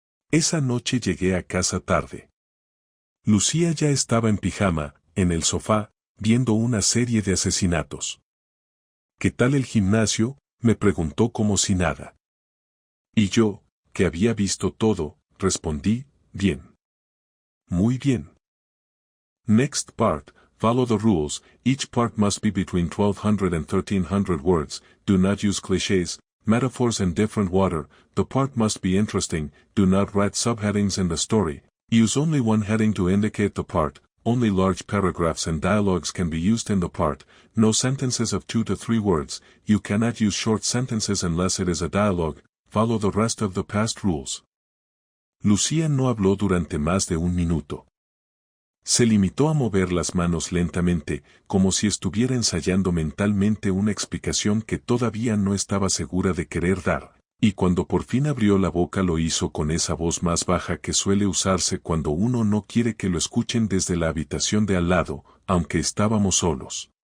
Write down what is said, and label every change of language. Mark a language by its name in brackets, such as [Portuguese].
[Spanish] Esa noche llegué a casa tarde. Lucía ya estaba en pijama, en el sofá, viendo una serie de asesinatos. ¿Qué tal el gimnasio?, Me preguntó como si nada. Y yo, que había visto todo, respondí, bien. Muy bien. [English] Next part, follow the rules, each part must be between 1200 and 1300 words, do not use clichés, metaphors and different water, the part must be interesting, do not write subheadings in the story, use only one heading to indicate the part, only large paragraphs and dialogues can be used in the part, no sentences of 2 to 3 words, you cannot use short sentences unless it is a dialogue, follow the rest of the past rules. [Spanish] Lucía no habló durante más de un minuto. Se limitó a mover las manos lentamente, como si estuviera ensayando mentalmente una explicación que todavía no estaba segura de querer dar, y cuando por fin abrió la boca lo hizo con esa voz más baja que suele usarse cuando uno no quiere que lo escuchen desde la habitación de al lado, aunque estábamos solos.